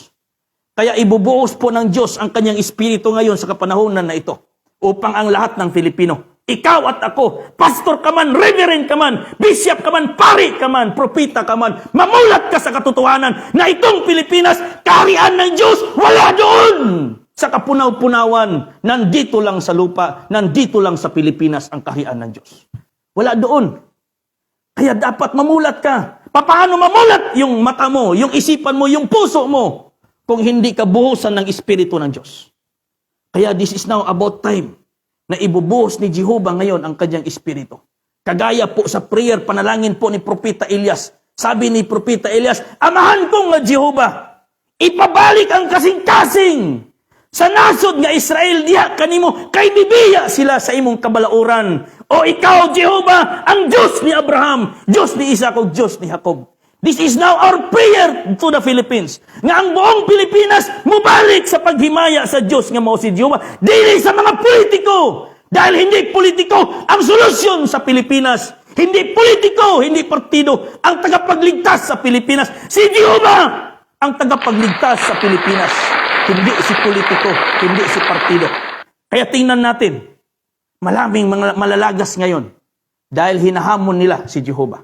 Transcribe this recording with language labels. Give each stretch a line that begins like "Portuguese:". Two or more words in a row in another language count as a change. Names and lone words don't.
Filipino: Kaya ibubuhos po ng Diyos ang kanyang espiritu ngayon sa kapanahonan na ito upang ang lahat ng Filipino, ikaw at ako, pastor ka man, reverend ka man, bishop ka man, pari ka man, propita ka man, mamulat ka sa katotohanan na itong Pilipinas, kaharian ng Diyos, wala doon sa kapunaw-punawan, nandito lang sa lupa, nandito lang sa Pilipinas ang kaharian ng Diyos. Wala doon. Kaya dapat mamulat ka. Paano mamulat yung mata mo, yung isipan mo, yung puso mo, kung hindi ka buhusan ng Espiritu ng Diyos. Kaya
English: this is now about time
Filipino: na ibubuhos ni Jehovah ngayon ang kanyang Espiritu. Kagaya po sa prayer, panalangin po ni Propeta Elias. Sabi ni Propeta Elias,
Cebuano: Amahan ko nga Jehovah, ipabalik ang kasing-kasing sa nasod nga Israel diha kanimo, kay bibiya sila sa imong kabalauran. O ikaw, Jehovah, ang Diyos ni Abraham, Diyos ni Isaac, o Diyos ni Jacob.
English: This is now our prayer to the Philippines.
Cebuano: Nga ang buong Pilipinas mubalik sa paghimaya sa Diyos nga mao si Jehovah. Dili sa mga politiko.
Filipino: Dahil hindi politiko ang solusyon sa Pilipinas. Hindi politiko, hindi partido ang tagapagligtas sa Pilipinas. Si Jehovah ang tagapagligtas sa Pilipinas. Hindi si politiko, hindi si partido. Kaya tingnan natin, maraming mga malalagas ngayon dahil hinahamon nila si Jehovah.